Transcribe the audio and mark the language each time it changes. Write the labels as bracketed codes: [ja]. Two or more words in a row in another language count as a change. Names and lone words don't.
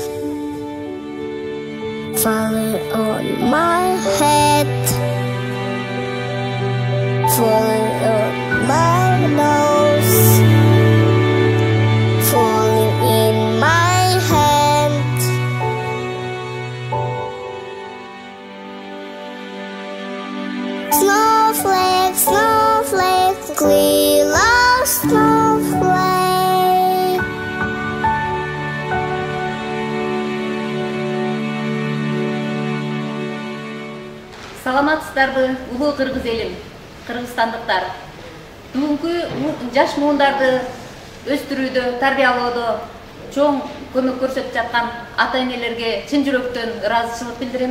[en] Falling on my head, falling on my nose, falling in my hand. Snowflake, snowflake, little snowflake. [ky] Саламатсыздарбы, улуу кыргыз элим, кыргызстандыктар. Бүгүнкү жаш муундарды өстүрүүдө, тарбиялоодо чоң көмөк көрсөтүп жаткан ата-энелерге чын жүрөктөн ыраазычылык билдирем.